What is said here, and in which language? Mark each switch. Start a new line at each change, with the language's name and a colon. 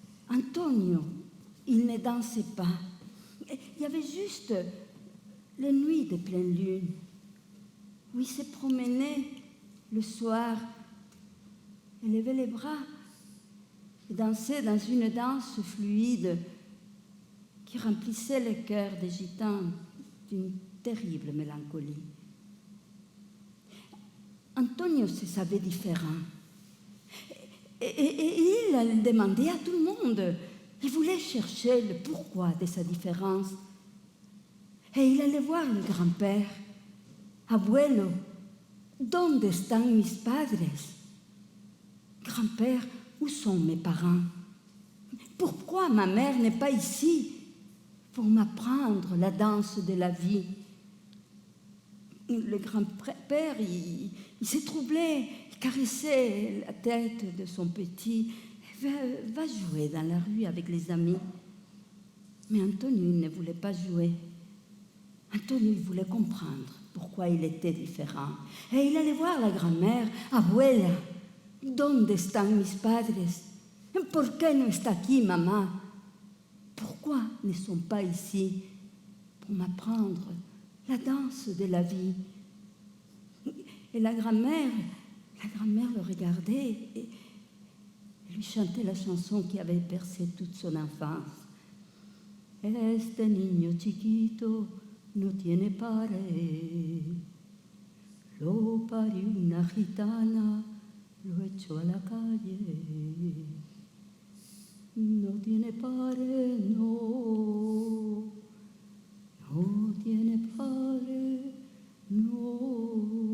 French: Antonio, il ne dansait pas. Il y avait juste les nuits de pleine lune où il se promenait le soir, il levait les bras et dansait dans une danse fluide qui remplissait le cœur des gitans d'une terrible mélancolie. Antonio se savait différent. Et il demandait à tout le monde. Il voulait chercher le pourquoi de sa différence. Et il allait voir le grand-père.
Spanish: Abuelo, ¿dónde están mis padres?
French: Grand-père, où sont mes parents? Pourquoi ma mère n'est pas ici pour m'apprendre la danse de la vie? Le grand-père, il s'est troublé, il caressait la tête de son petit. Va jouer dans la rue avec les amis. Mais Antonio, il ne voulait pas jouer. Antonio, il voulait comprendre pourquoi il était différent. Et il allait voir la grand-mère.
Spanish: Abuela, ¿dónde están mis padres? ¿Por qué no está aquí, mamá?
French: Pourquoi ne sont pas ici pour m'apprendre la danse de la vie? Et la grand-mère le regardait et lui chantait la chanson qui avait bercé toute son enfance.
Spanish: Este niño chiquito no tiene padre, lo parió una gitana, lo echó a la calle. No tiene padre, no tiene padre, no.